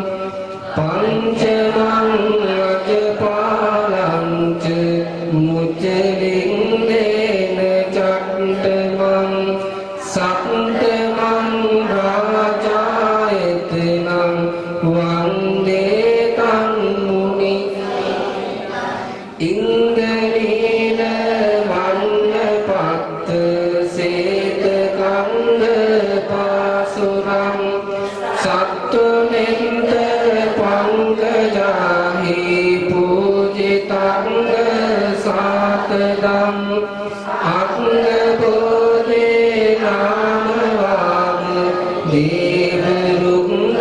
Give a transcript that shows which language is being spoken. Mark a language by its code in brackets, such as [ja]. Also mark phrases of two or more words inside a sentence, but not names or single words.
[pi] පංචමං අජපාලං ච මුචලින් දේන චට්ඨමං සප්තමං රාජායතනං වන්දේ තං මුනි ඉන්ද්‍රනීල මන්නපත්ත සේත කන්ද පාසුරං සත්තුනෙන්ත පංකජාහි පූජිතං සාතදං අංග බෝධේ නාමවාම දේව රුංග